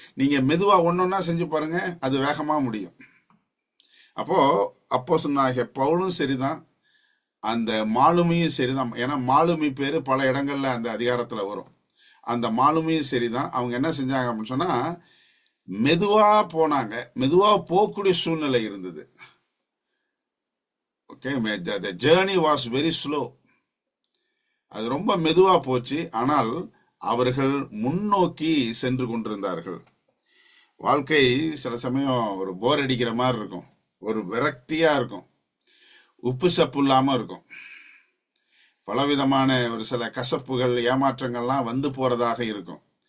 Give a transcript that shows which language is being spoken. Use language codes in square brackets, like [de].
[ta] நீங்க மெதுவா ஒன்னொன்னா செஞ்சு பாருங்க, அது வேகமா முடியும். அப்போ சொன்னாங்க, பவுலும் சரிதான், அந்த மாலுமியும் சரிதான். ஏன்னா மாலுமி பேரு பல இடங்கள்ல அந்த அதிகாரத்துல வரும். அந்த மாலுமியும் சரிதான். அவங்க என்ன செஞ்சாங்க அப்படின்னு சொன்னா, மெதுவா போனாங்க. மெதுவா போகக்கூடிய சூழ்நிலை இருந்தது. [en] Okay, the journey was very slow. [ta] அது ரொம்ப மெதுவா போச்சு. ஆனால் அவர்கள் முன்னோக்கி சென்று கொண்டிருந்தார்கள். வாழ்க்கை சில சமயம் ஒரு போர் அடிக்கிற மாதிரி இருக்கும், ஒரு விரக்தியா இருக்கும், உப்பு சப்பு இல்லாம இருக்கும், பலவிதமான ஒரு சில கசப்புகள், ஏமாற்றங்கள்லாம் வந்து போறதாக இருக்கும்.